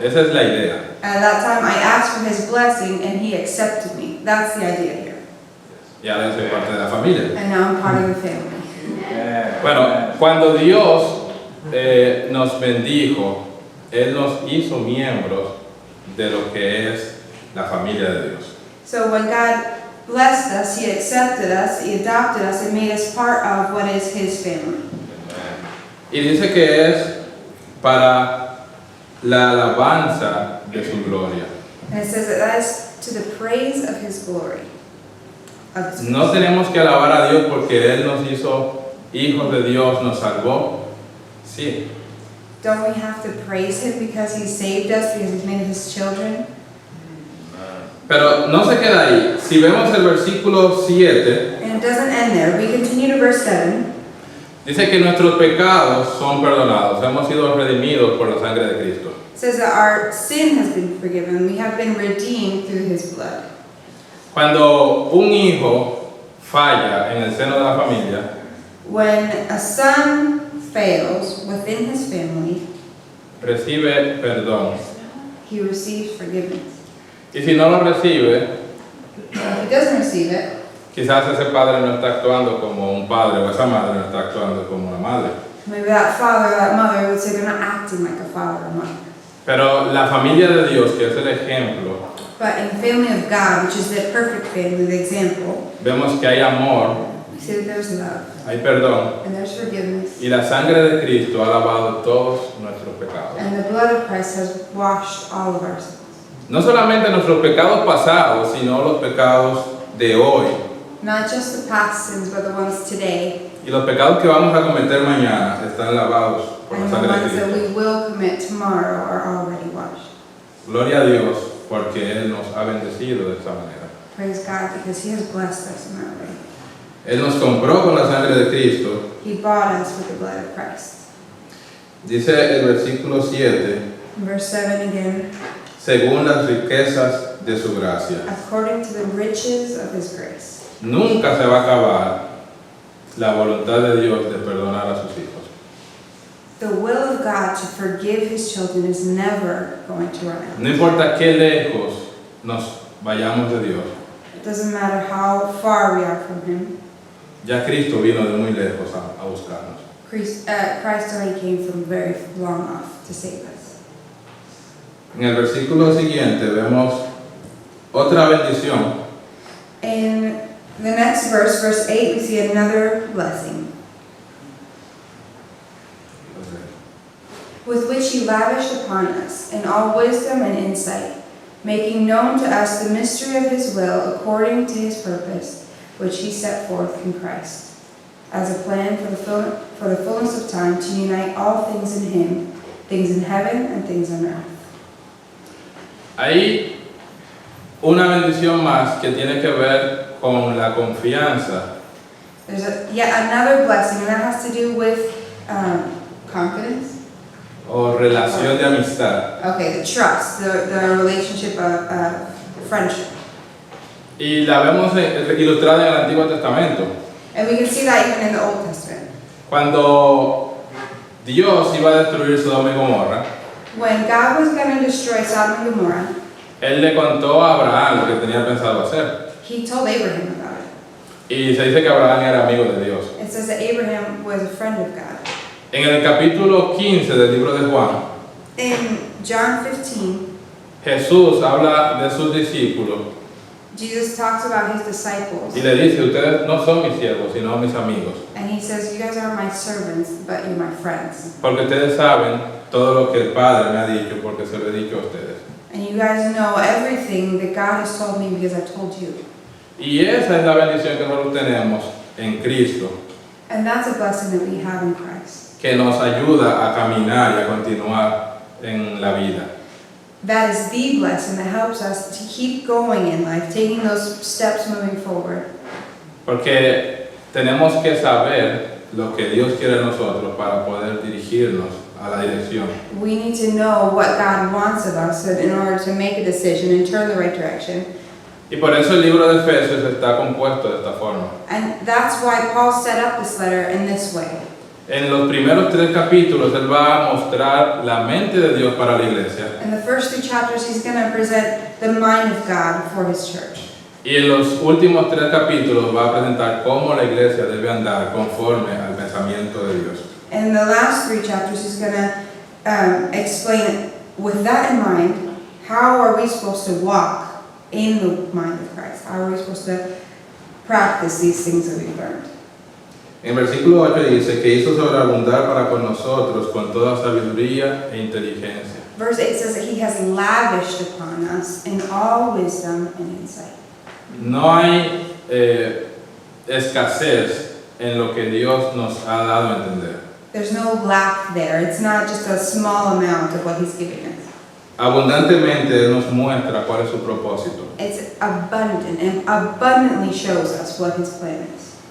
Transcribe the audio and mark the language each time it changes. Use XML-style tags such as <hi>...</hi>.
<es>Esa es la idea.</es> <en>At that time, I asked for his blessing and he accepted me. That's the idea here.</en> <es>Ya yo soy parte de la familia.</es> <en>And now I'm part of the family.</en> <es>Bueno, cuando Dios nos bendijo, Él nos hizo miembros de lo que es la familia de Dios.</es> <en>So when God blessed us, he accepted us, he adopted us, and made us part of what is his family.</en> <es>Y dice que es para la alabanza de su gloria.</es> <en>And it says that is to the praise of his glory. Of his</en> <es>No tenemos que alabar a Dios porque Él nos hizo hijos de Dios, nos salvó. Sí,</es> <en>Don't we have to praise him because he saved us, because he's made his children?</en> <es>pero no se queda ahí. Si vemos el versículo 7,</es> <en>And it doesn't end there. We continue to verse 7.</en> <es>dice que nuestros pecados son perdonados. Hemos sido redimidos por la sangre de Cristo.</es> <en>It says that our sin has been forgiven. We have been redeemed through his blood.</en> <es>Cuando un hijo falla en el seno de la familia,</es> <en>When a son fails within his family,</en> <es>recibe perdón.</es> <en>he receives forgiveness.</en> <es>Y si no lo recibe,</es> <en>If he doesn't receive it,</en> <es>quizás ese padre no está actuando como un padre o esa madre no está actuando como una madre.</es> <en>maybe that father or that mother would say they're not acting like a father or mother.</en> <es>Pero la familia de Dios, que es el ejemplo,</es> <en>But in the family of God, which is the perfect family, the example,</en> <es>vemos que hay amor,</es> <en>we see that there's love</en> <es>hay perdón</es> <en>and there's forgiveness.</en> <es>y la sangre de Cristo ha lavado todos nuestros pecados.</es> <en>And the blood of Christ has washed all of our sins.</en> <es>No solamente nuestros pecados pasados, sino los pecados de hoy</es> <en>Not just the past sins, but the ones today,</en> <es>y los pecados que vamos a cometer mañana están lavados por la</es> <en>and the</en> <es>sangre de</es> <en>ones that</en> <es>Cristo.</es> <en>we will commit tomorrow are already washed.</en> <es>Gloria a Dios porque Él nos ha bendecido de esa manera.</es> <en>Praise God, because he has blessed us in that way.</en> <es>Él nos compró con la sangre de Cristo.</es> <en>He bought us with the blood of Christ.</en> <es>Dice el versículo 7,</es> <en>In verse 7 again,</en> <es>según las riquezas de su gracia.</es> <en>according to the riches of his grace.</en> <es>Nunca se va a acabar la voluntad de Dios de perdonar a sus hijos.</es> <en>The will of God to forgive his children is never going to run out.</en> <es>No importa qué lejos nos vayamos de Dios,</es> <en>It doesn't matter how far we are from him.</en> <es>ya Cristo vino de muy lejos a buscarnos.</es> <en>Christ already came from very long off to save us.</en> <es>En el versículo siguiente vemos otra bendición.</es> <en>In the next verse, verse 8, we see another blessing, with which he lavished upon us in all wisdom and insight, making known to us the mystery of his will according to his purpose, which he set forth in Christ. as a plan for the fullness of time to unite all things in Him, things in heaven and things on earth.</en> <es>Hay una bendición más que tiene que ver con la confianza</es> <en>There's yet another blessing, and that has to do with confidence.</en> <es>o relación de amistad.</es> <en>Okay, the trust, the relationship of friendship.</en> <es>Y la vemos ilustrada en el Antiguo Testamento.</es> <en>And we can see that even in the Old Testament.</en> <es>Cuando Dios iba a destruir Sodoma y Gomorra,</es> <en>When God was going to destroy Sodom and Gomorrah,</en> <es>Él le contó a Abraham lo que tenía pensado hacer.</es> <en>He told Abraham about it.</en> <es>Y se dice que Abraham era amigo de Dios.</es> <en>It says that Abraham was a friend of God.</en> <es>En el capítulo 15 del libro de Juan,</es> <en>In John 15,</en> <es>Jesús habla de sus discípulos</es> <en>Jesus talks about His disciples.</en> <es>y le dice, ustedes no son mis siervos, sino mis amigos.</es> <en>And He says, you guys aren't my servants, but you're my friends.</en> <es>Porque ustedes saben todo lo que el Padre me ha dicho, porque se lo he dicho a ustedes.</es> <en>And you guys know everything that God has told me because I told you.</en> <es>Y esa es la bendición que nosotros tenemos en Cristo,</es> <en>And that's a blessing that we have in Christ.</en> <es>que nos ayuda a caminar y a continuar en la vida.</es> <en>That is the blessing that helps us to keep going in life, taking those steps moving forward.</en> <es>Porque tenemos que saber lo que Dios quiere de nosotros para poder dirigirnos a la dirección.</es> <en>We need to know what God wants of us in order to make a decision and turn the right direction.</en> <es>Y por eso el libro de Efesios está compuesto de esta forma.</es> <en>And that's why Paul set up this letter in this way.</en> <es>En los primeros 3 capítulos él va a mostrar la mente de Dios para la iglesia.</es> <en>In the first 3 chapters, he's going to present the mind of God for his church.</en> <es>Y en los últimos 3 capítulos va a presentar cómo la iglesia debe andar conforme al pensamiento de Dios.</es> <en>In the last 3 chapters, he's going to explain, with that in mind, how are we supposed to walk in the mind of Christ? How are we supposed to practice these things that we've learned?</en> <es>En el versículo 8 dice que hizo sobreabundar para con nosotros con toda sabiduría e inteligencia.</es> <en>Verse 8 says that he has lavished upon us in all wisdom and insight.</en> <es>No hay escasez en lo que Dios nos ha dado a entender.</es> <en>There's no lack there. It's not just a small amount of what he's giving us.</en> <es>Abundantemente Él nos muestra cuál es su propósito.</es> <en>It's abundant and abundantly shows us what his plan is.</en>